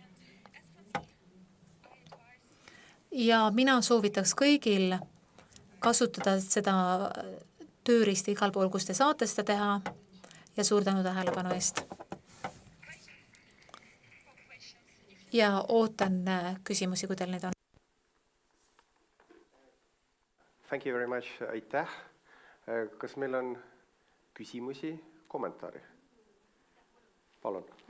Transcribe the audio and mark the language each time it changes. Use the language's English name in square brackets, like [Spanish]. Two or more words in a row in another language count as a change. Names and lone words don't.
[Estonian] Ja mina soovitaks kõigil kasutada seda tööriista igal pool, kus te saate seda teha ja suur tänu tähelepanu eest. Ja ootan küsimusi, kui teil neid on. [English] Thank you very much. [Estonian] Aitäh. Kas meil on küsimusi, kommentaari? Palun.